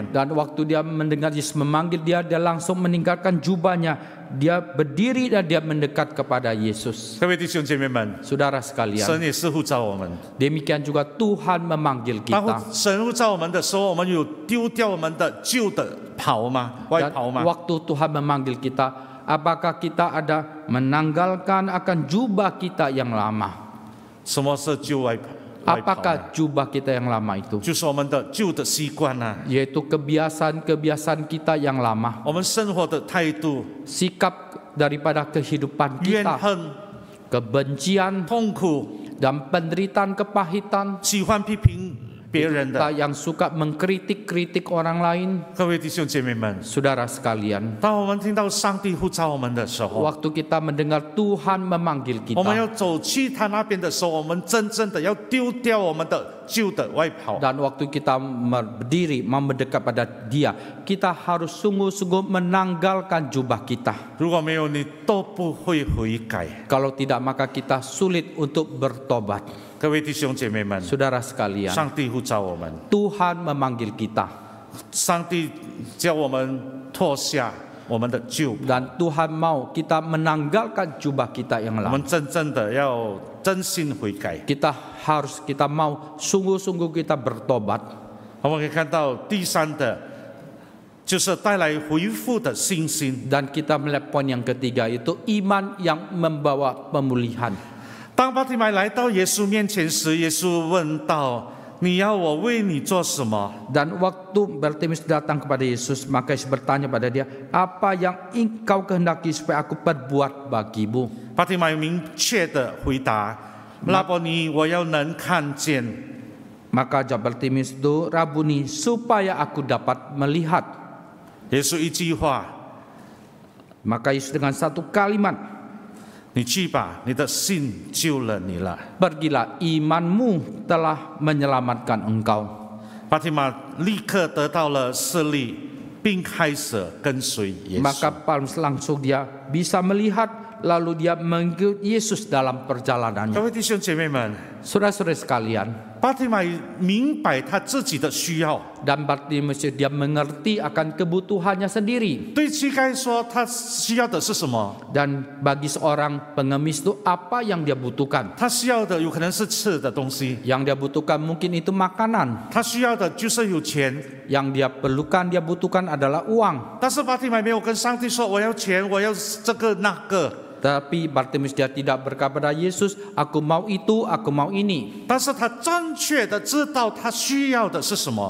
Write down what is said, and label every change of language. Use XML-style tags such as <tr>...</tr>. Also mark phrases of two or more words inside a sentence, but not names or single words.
<id>Dan waktu dia mendengar Yesus memanggil dia, dia langsung meninggalkan jubahnya. Dia berdiri dan dia mendekat kepada Yesus.</id> <zh>各位弟兄姐妹们，</zh> <id>Saudara</id> <zh>神</zh> <id>sekalian,</id> <zh>也是呼召我们。</zh> <id>demikian juga Tuhan memanggil</id> <zh>当</zh> <id>kita.</id> <zh>神呼召我们的时候，我们有丢掉我们的旧的袍吗？外</zh> <id>Dan</id> <zh>袍吗？</zh> <id>waktu Tuhan memanggil kita, apakah kita ada menanggalkan akan jubah kita yang lama?</id> <zh>什么是旧外袍？</zh> <id>Apakah jubah kita yang lama itu?</id> <zh>就是我们的旧的习惯啊，</zh> <id>Yaitu kebiasaan-kebiasaan kita yang lama.</id> <zh>我们生活的态度、</zh> <id>Sikap daripada kehidupan</id> <zh>怨</zh> <id>kita,</id> <zh>恨、</zh> <id>kebencian</id> <zh>痛苦、</zh> <id>dan penderitaan kepahitan,</id> <zh>喜欢批评别人</zh> <id>Kita</id> <zh>的。</zh> <id>yang suka mengkritik-kritik orang lain.</id> <zh>各位弟兄姐妹们，</zh> <id>Saudara sekalian,</id> <zh>当我们听到上帝呼召我们的时候，</zh> <id>waktu kita mendengar Tuhan memanggil</id> <zh>我们要</zh> <id>kita,</id> <zh>走去他那边的时候，我们真正的要丢掉我们的旧的外袍。</zh> <id>dan waktu kita berdiri mau mendekat pada Dia, kita harus sungguh-sungguh menanggalkan jubah kita.</id> <zh>如果没有，你都不会悔改。</zh> <id>Kalau tidak, maka kita sulit untuk bertobat.</id> <zh>各位弟兄姐妹们，</zh> <id>Saudara sekalian,</id> <zh>上帝呼召我们，</zh> <id>Tuhan memanggil kita,</id> <zh>上帝叫我们脱下我们的旧，</zh> <id>dan Tuhan mau kita menanggalkan jubah kita yang</id> <zh>我</zh> <id>lama.</id> <zh>们真正的要真心悔改。</zh> <id>Kita mau sungguh-sungguh kita bertobat.</id> <zh>我们可以看到第三的，就是带来恢复的信心。</zh> <id>Dan kita melihat poin yang ketiga, itu iman yang membawa pemulihan.</id> <zh>当巴提买来到耶稣面前时，耶稣问道：“你要我为你做什么？”</zh> <id>Dan waktu Bartimeus datang kepada Yesus, maka Yesus bertanya pada dia, apa yang engkau kehendaki supaya aku perbuat bagimu?</id> <zh>巴提买明确的回答：“拉伯尼，我要能看见。”</zh> <id>Maka jawab Bartimeus itu, Rabuni, supaya aku dapat melihat.</id> <zh>耶稣一句话</zh> <id>Maka Yesus dengan satu kalimat,</id> <zh>你去吧，你的信救了你了。</zh> <id>pergilah, imanmu telah menyelamatkan engkau.</id> <zh>巴提马立刻得到了视力，并开始跟随耶稣。</zh> <id>Maka langsung dia bisa melihat, lalu dia mengikut Yesus dalam</id> <zh>各</zh> <id>perjalanannya.</id> <zh>位弟兄姐妹们，</zh> <id>Saudara-saudara sekalian,</id> <zh>巴提马明白他自己的需要，</zh> <id>dan Bartimeus dia mengerti akan kebutuhannya sendiri.</id> <zh>对乞丐说他需要的是什么？</zh> <id>Dan bagi seorang pengemis itu apa yang dia butuhkan?</id> <zh>他需要的有可能是吃的东西，</zh> <id>Yang dia butuhkan mungkin itu makanan.</id> <zh>他需要的就是有钱。</zh> <id>Yang dia perlukan, dia butuhkan adalah uang.</id> <zh>但是巴提马没有跟上帝说我要钱，我要这个那个。</zh> <id>Tapi Bartimeus dia tidak berkata pada Yesus, aku mau itu, aku mau ini.</id> <zh>但是他正确的知道他需要的是什么。</zh>